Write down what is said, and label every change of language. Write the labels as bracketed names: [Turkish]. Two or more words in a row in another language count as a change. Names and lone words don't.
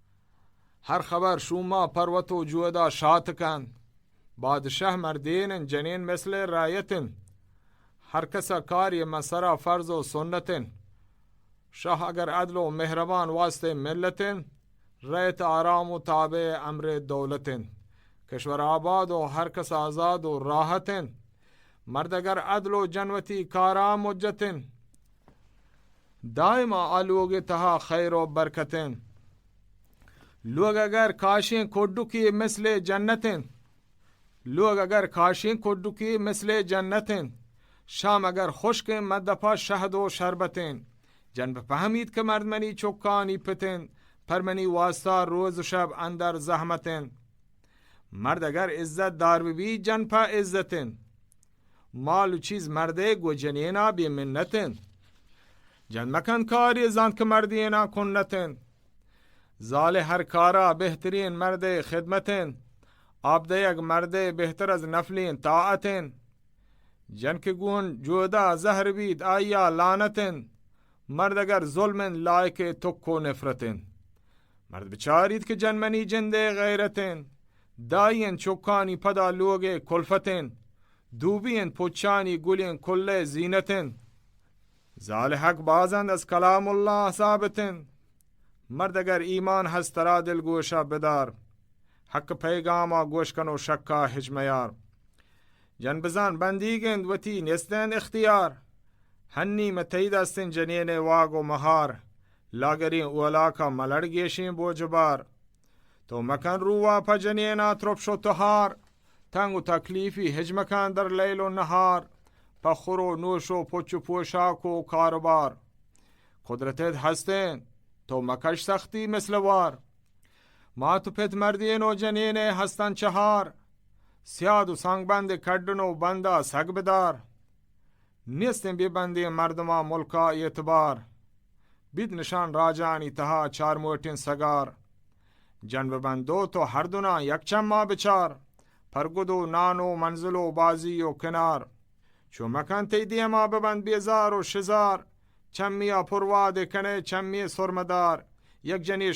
[Baluchi] ہر خبر شوما پروتو جودا شات کن، بادشاہ مردین جنین مثل رایتن، ہر کسا کاری مسرا فرض و سنتن. شاہ اگر عدل و مہربان واسطے ملتن، ریت آرام و تابع امر دولتن. کشور آباد و ہر کس آزاد و راحتن، مرد اگر عدل و جنوتی کارا مجتن دائما آلوگ تہا خیر و برکتن لوگ اگر کاشیں کوڈو کی مثل جنتن لوگ اگر کاشیں کوڈو کی مثل جنتن شام اگر خشک مدپا شہد و شربتن جن بفهمید که مرد منی چوکانی پتن پر منی واسطہ روز و شب اندر زحمتن مرد اگر عزت دار بی جن پا عزتن مال و چیز مرده گو جنینا بی منتن جن مکن کاری زن که مردینا کنتن زال هر کارا بهترین مرد خدمتن آبده یک مرد بهتر از نفلین طاعتن جن که گون جودا زهر بید آیا لعنتن مرد اگر ظلمن لایک تک و نفرتن مرد بچارید که جن منی جنده غیرتن داین چوکانی پدا لوگ کلفتن دوبین پوچانی گلین کل زینتن زال حق بازند از کلام الله ثابتن مرد اگر ایمان هست را دل گوشا بدار حق پیغاما گوش کن و شکا حجمیار جن بزن بندیگند وتی نستن اختیار هنی متحید استن جنین واگ و مهار لاگرین اولاکا ملرگیشین بوجبار تو مکن روا پا جنینا ترپ شو تهار تنگ و تکلیفی هجمکن در لیل و نهار پا خور و نوش و پچ و پوشاک و کاربار قدرتت هستن تو مکش سختی مثل وار ما تو پت مردین و جنین هستن چهار سیاد و سنگ بند کردن و بنده سگ بدار نیستن بی بندی مردما ملکا اعتبار بید نشان راجانی تها چار موٹین سگار جن ببندو تو هر دونا یک چم ما بچار پرگد و نان و منزل و بازی و کنار چو مکن تیدی ما ببند بیزار و شزار چمیا پرواد کنه چمی سرمدار یک جنی